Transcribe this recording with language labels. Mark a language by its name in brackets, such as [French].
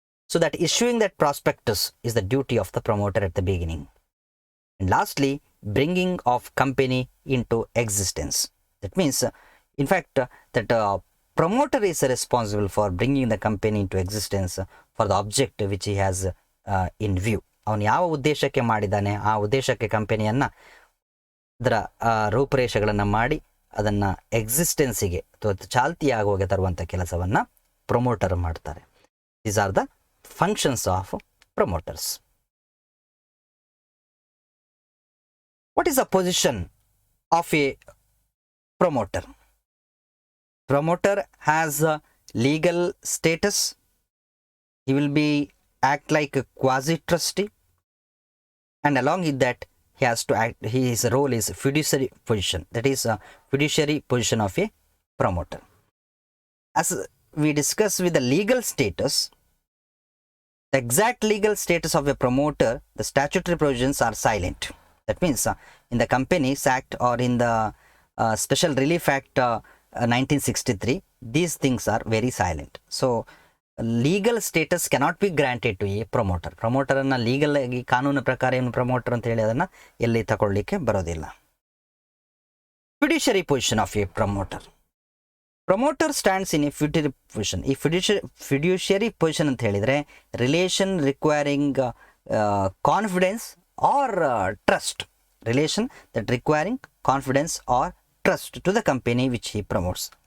[English] So that issuing that prospectus is the duty of the promoter at the beginning. And lastly, bringing of company into existence. That means, in fact, that promoter is responsible for bringing the company into existence for the objective which he has in view. [Kannada] ಅವನು ಯಾವ ಉದ್ದೇಶಕ್ಕೆ ಮಾಡಿದ್ದಾನೆ, ಆ ಉದ್ದೇಶಕ್ಕೆ ಕಂಪನಿಯನ್ನು ಅದರ ರೂಪರೇಷೆಗಳನ್ನು ಮಾಡಿ ಅದನ್ನು ಎಕ್ಸಿಸ್ಟೆನ್ಸಿಗೆ ಅಥವಾ ಚಾಲ್ತಿಯಾಗುವಾಗೆ ತರುವಂಥ ಕೆಲಸವನ್ನು ಪ್ರಮೋಟರ್ ಮಾಡ್ತಾರೆ. [English] These are the functions of promoters. What is the position of a promoter? Promoter has a legal status. He will be act like a quasi trustee, and along with that he has to act, his role is fiduciary position. That is a fiduciary position of a promoter. As we discussed with the legal status, the exact legal status of a promoter, the statutory provisions are silent. That means in the Companies Act or in the Special Relief Act 1963, these things are very silent. So legal status cannot be granted to a promoter. [Kannada] Promoter ಅನ್ನ legal ಆಗಿ ಕಾನೂನು ಪ್ರಕಾರ ಏನು promoter ಅಂತ ಹೇಳಿ ಅದನ್ನ ಎಲ್ಲಿ ತಗೊಳ್ಳಿಕ್ಕೆ ಬರೋದಿಲ್ಲ. [English] Fiduciary position of a promoter. Promoter stands in a fiduciary position. ಈ fiduciary position [Kannada] ಅಂತ ಹೇಳಿದ್ರೆ [English] relation requiring confidence or trust. Relation that requiring confidence or trust to the company which he promotes.